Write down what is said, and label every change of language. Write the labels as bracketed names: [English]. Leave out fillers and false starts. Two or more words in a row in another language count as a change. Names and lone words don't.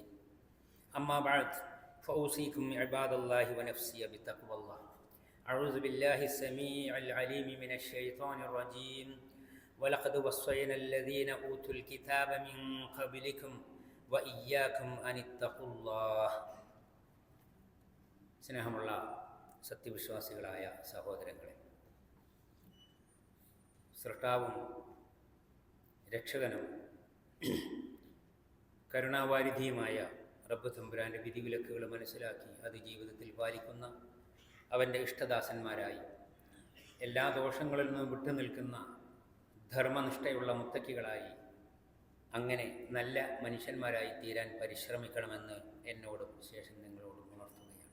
[Arabic] أما بعد، فأوصيكم عباد الله ونفسي بتقوى الله. أعوذ بالله السميع العليم من الشيطان الرجيم. ولقد وصينا الذين أوتوا الكتاب من قبلكم وإياكم أن اتقوا الله. [Malayalam] സ്നേഹമുള്ള സത്യവിശ്വാസികളായ സഹോദരങ്ങളെ, സൃഷ്ടാവും രക്ഷകനും കരുണാവാരിധിയുമായ റബ്ബ് തമ്പുരാൻ്റെ വിധിവിലക്കുകൾ മനസ്സിലാക്കി അത് ജീവിതത്തിൽ പാലിക്കുന്ന അവൻ്റെ ഇഷ്ടദാസന്മാരായി എല്ലാ ദോഷങ്ങളിൽ നിന്നും വിട്ടുനിൽക്കുന്ന ധർമ്മനിഷ്ഠയുള്ള മുത്തക്കികളായി അങ്ങനെ നല്ല മനുഷ്യന്മാരായി തീരാൻ പരിശ്രമിക്കണമെന്ന് എന്നോടും ശേഷം നിങ്ങളോടും ഉണർത്തുകയാണ്.